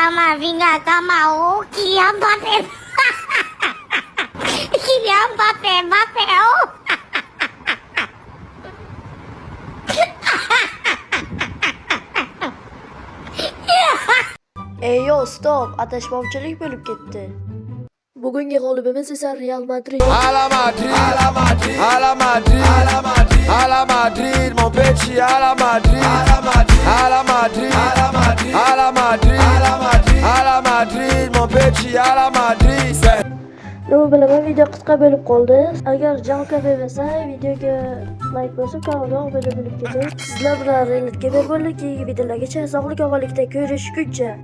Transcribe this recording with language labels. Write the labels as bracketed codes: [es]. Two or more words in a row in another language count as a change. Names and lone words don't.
[uz] Kylian Mbappe. Kylian Mbappe. Yo, stop, adashmovchilik bo'lib ketdi. Bugungi g'olibimiz esa Real Madrid. [es] Ala Madrid, ala Madrid, ala Madrid, ala Madrid, ala Madrid, [fr] mon petit, [es] ala Madrid, ala Madrid, ala Madrid, ala Madrid, ala Madrid, ala Madrid, ala Madrid, [fr] mon petit, [es] ala Madrid. [uz] Nima bilaman, video qisqa bo'lib qoldi. Agar jalqa bermasa, videoga like bosib, kanalga obuna bo'lib keting. Sizlar bilan Real Gamer bo'ldi. Keyingi videolargacha sog'lik, omonlikda ko'rishguncha.